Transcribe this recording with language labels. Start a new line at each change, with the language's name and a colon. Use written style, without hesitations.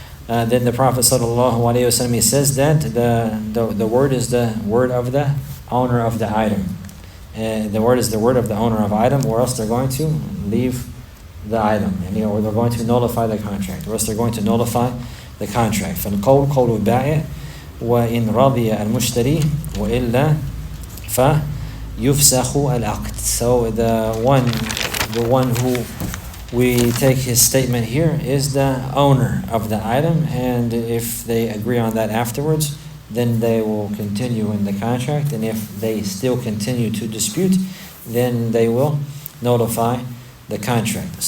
English: Then the Prophet ﷺ, he says that the word is the word of the owner of the item. The word is the word of the owner of item, or else they're going to leave the item, or they're going to nullify the contract, or else they're going to nullify the contract.
Arabic: فالقول قول البائع وإن رضي المشتري وإلا فيفسخ العقد.
English: So the one who we take his statement here is the owner of the item, and if they agree on that afterwards, then they will continue in the contract, and if they still continue to dispute, then they will notify the contract.